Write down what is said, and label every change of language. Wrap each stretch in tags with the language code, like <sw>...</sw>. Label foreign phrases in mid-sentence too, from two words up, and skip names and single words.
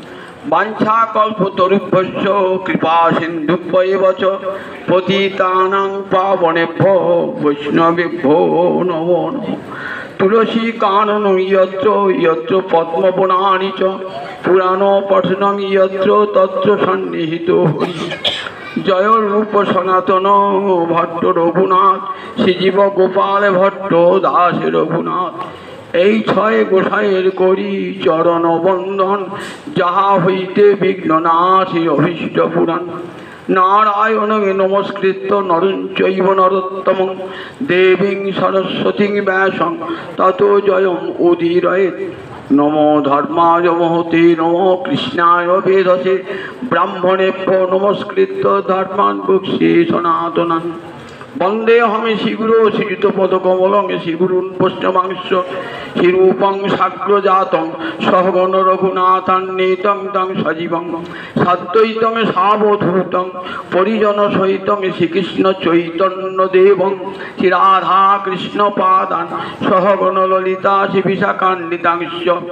<sa>वाञ्छाकल्पतरुभ्यश्च कृपा सिन्धुभ्यैव च पतितानां पावनेभ्यो वैष्णवेभ्यो नमो नमः तुलसी कानन यत्र यत्र पद्मवनानि च पुराण पठनं यत्र तत्र सन्निहितो हरि</sa> <bn>जय रूप सनातन भट्ट रघुनाथ श्रीजीव गोपाल भट्ट दास रघुनाथ এই ছয় গোসাইয়ের করি চরণ বন্দন যাহা হইতে বিঘ্ন নাশী অভীষ্ট পুরাণ</bn> <sa>नारायण नमस्कृत नरं चैव नरोत्तमं देवीं सरस्वतीं व्यासं ततो जयम् उदीरयेत् नमो धर्माय महते नमो कृष्णाय वेदसे ब्राह्मणेभ्यो नमस्कृत धर्मान् वक्ष्ये सनातनान् वंदे हमें श्रीगुरो श्रीयुतपदकमलं श्रीगुरून् वैष्णवांश्च श्रीरूपं साग्रजातं सहगण रघुनाथान्वितं तं सजीवं साद्वैतं सावधूतं परिजनसहितं श्रीकृष्ण चैतन्यदेवं श्रीराधाकृष्णपादान् सहगण ललिता श्रीविशाखान्वितांश्च</sa>